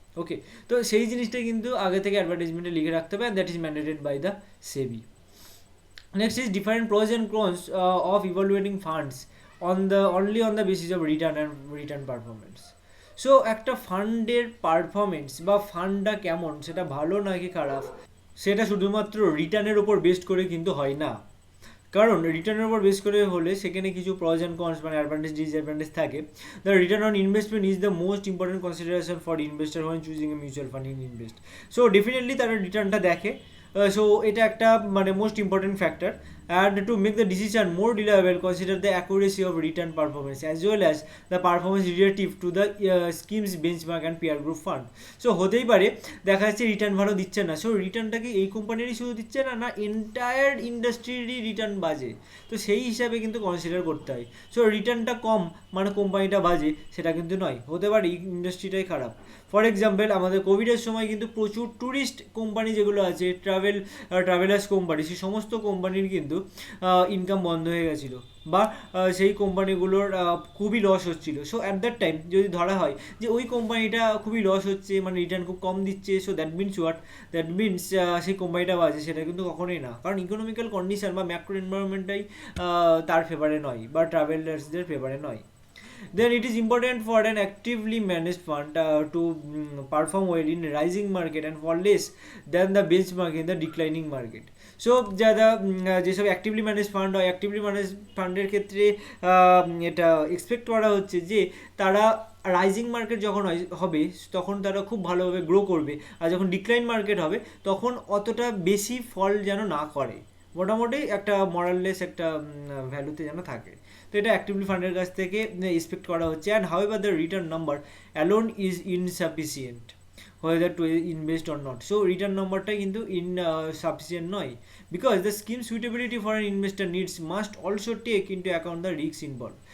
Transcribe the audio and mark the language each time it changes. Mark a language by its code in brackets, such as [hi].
[bn] ওকে, তো সেই জিনিসটা কিন্তু আগে থেকে অ্যাডভার্টাইজমেন্টে লিখে রাখতে হবে, [en] That is mandated by the SEBI. Next is different pros and cons of evaluating funds only on the basis of return performance. [bn] So একটা ফান্ডের পারফরমেন্স বা ফান্ডটা কেমন, সেটা ভালো নাকি খারাপ, সেটা শুধুমাত্র রিটার্নের ওপর বেস্ট করে কিন্তু হয় না। কারণ রিটার্নের উপর বেস করে হলে সেখানে কিছু প্রস অ্যান্ড কনস মানে অ্যাডভান্টেজ ডিসঅ্যাডভান্টেজ থাকে। [en] The return on investment is the most important consideration for investor when choosing a mutual fund in invest. [bn] So definitely তারা রিটার্নটা দেখে, সো এটা একটা মানে most important factor. [en] and to make the decision more reliable, consider the accuracy of return performance as well as the performance relative to the schemes benchmark and peer group fund. [bn] So হতেই পারে দেখা যাচ্ছে return ভালো দিচ্ছে না, so রিটার্নটা কি এই কোম্পানিরই শুধু দিচ্ছে না, না এন্টায়ার ইন্ডাস্ট্রিরই রিটার্ন বাজে, তো সেই হিসাবে কিন্তু কনসিডার করতে হয়। সো রিটার্নটা কম মানে কোম্পানিটা বাজে সেটা কিন্তু নয়, হতে পারে ইন্ডাস্ট্রিটাই খারাপ। ফর এক্সাম্পল আমাদের কোভিডের সময় কিন্তু প্রচুর ট্যুরিস্ট কোম্পানি যেগুলো আছে, ট্রাভেলার্স কোম্পানি, সেই সমস্ত কোম্পানির কিন্তু ইনকাম বন্ধ হয়ে গেছিলো বা সেই কোম্পানিগুলোর খুবই লস হচ্ছিলো। সো অ্যাট দ্যাট টাইম যদি ধরা হয় যে ওই কোম্পানিটা খুবই লস হচ্ছে, মানে রিটার্ন খুব কম দিচ্ছে, সো দ্যাট মিনস সেই কোম্পানিটা বাজে, সেটা কিন্তু কখনোই না, কারণ ইকোনমিক্যাল কন্ডিশন বা ম্যাক্রো এনভায়রনমেন্টটাই তার ফেভারে নয় বা ট্রাভেলার্সদের ফেভারে নয়। [en] Then it is important for an actively managed fund to perform well in rising market and fall less than the benchmark in the declining market. [bn] So যেসব অ্যাক্টিভলি ম্যানেজ ফান্ড হয়, actively manage ফান্ডের ক্ষেত্রে এটা expect করা হচ্ছে যে তারা rising market যখন হবে তখন তারা খুব ভালোভাবে গ্রো করবে, আর যখন ডিক্লাইন মার্কেট হবে তখন অতটা বেশি ফল যেন না করে, মোটামুটি একটা মরাললেস একটা ভ্যালুতে যেন থাকে। তো এটা অ্যাক্টিভলি ফান্ডের কাছ থেকে এক্সপেক্ট করা হচ্ছে। [en] And however the return number alone is insufficient whether to invest or not. So return numberটা কিন্তু insufficient নয়, because the scheme suitability for an investor needs must also take into account the risks involved.